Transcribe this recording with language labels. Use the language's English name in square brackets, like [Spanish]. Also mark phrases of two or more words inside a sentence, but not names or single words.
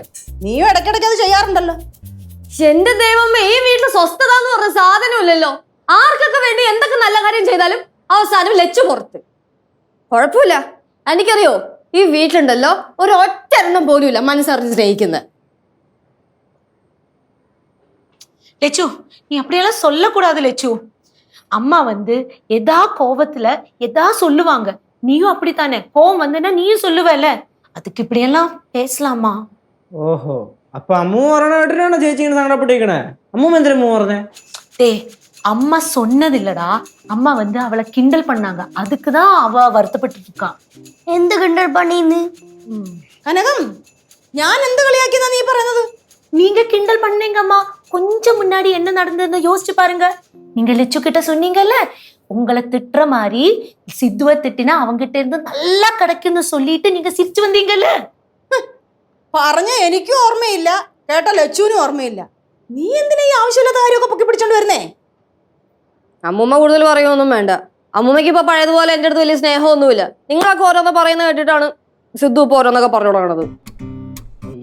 [Malayalam] നീയും ഇടയ്ക്കിടയ്ക്ക് അത് ചെയ്യാറുണ്ടല്ലോ. എന്റെ ദൈവമേ, ഈ വീട്ടിൽ സ്വസ്ഥത എന്ന് പറഞ്ഞ സാധനമില്ലല്ലോ. ആർക്കൊക്കെ വേണ്ടി എന്തൊക്കെ നല്ല കാര്യം ചെയ്താലും അവസാനം ലച്ചു പുറത്ത്. കുഴപ്പമില്ല, എനിക്കറിയോ, ഈ വീട്ടിലുണ്ടല്ലോ ഒരു ഒറ്റ എണ്ണം പോലും ഇല്ല മനസ്സറിഞ്ഞ് സ്നേഹിക്കുന്നത്. [Tamil] லெச்சு, நீ அப்படியெல்லாம் சொல்லக்கூடாது லெச்சு. அம்மா எதா கோவத்துல எதா சொல்லுவாங்க. நீயும் அப்படித்தானே, கோவம் வந்தனா நீயும் சொல்லுவல. அதுக்கு இப்படியெல்லாம் பேசலாமா? [Malayalam] ഓഹോ, അപ്പൊ അമ്മു പറഞ്ഞിട്ടാണ് ചേച്ചി ഇങ്ങനെ സങ്കടപ്പെട്ടിരിക്കണേ. അമ്മു എന്തിനാ അമ്മു പറഞ്ഞേ? [Tamil] டேய், அம்மா சொன்னதில்லடா. அம்மா அவளை கிண்டல் பண்ணாங்க, அதுக்குதான் அவ வருத்தப்பட்டு இருக்கா. [Malayalam] എന്ത് കിണ്ടൽ പണിന്ന്? കനകം, ഞാൻ എന്ത് കളിയാക്കിയെന്നാ നീ പറയുന്നത്? [Tamil] நீங்க கிண்டல் பண்ணீங்க அம்மா. கொஞ்சம் முன்னாடி என்ன நடந்ததுன்னு யோசிச்சு பாருங்க. நீங்க லெச்சு கிட்ட சொன்னீங்கல்ல, உங்களை திட்டுற மாதிரி சித்துவ திட்டினா அவங்கிட்ட இருந்து நல்லா கிடைக்கும்னு சொல்லிட்டு நீங்க சிரிச்சு வந்தீங்கல்ல. [Malayalam] പറഞ്ഞ എനിക്കും ഓർമ്മയില്ല, കേട്ട ലച്ചുവിനും ഓർമ്മയില്ല. നീ എന്തിനാ ഈ ആവശ്യമില്ലാത്ത കാര്യമൊക്കെ പൊക്കി പിടിച്ചോണ്ട് വരുന്നേ? അമ്മൂമ്മ കൂടുതൽ പറയുമൊന്നും വേണ്ട. അമ്മൂമ്മയ്ക്ക് ഇപ്പൊ പഴയതുപോലെ എന്റെ അടുത്ത് വലിയ സ്നേഹമൊന്നുമില്ല. നിങ്ങളൊക്കെ ഓരോന്ന് പറയുന്നത് കേട്ടിട്ടാണ് സിദ്ധു ഇപ്പൊ ഓരോന്നൊക്കെ പറഞ്ഞു തുടങ്ങണത്.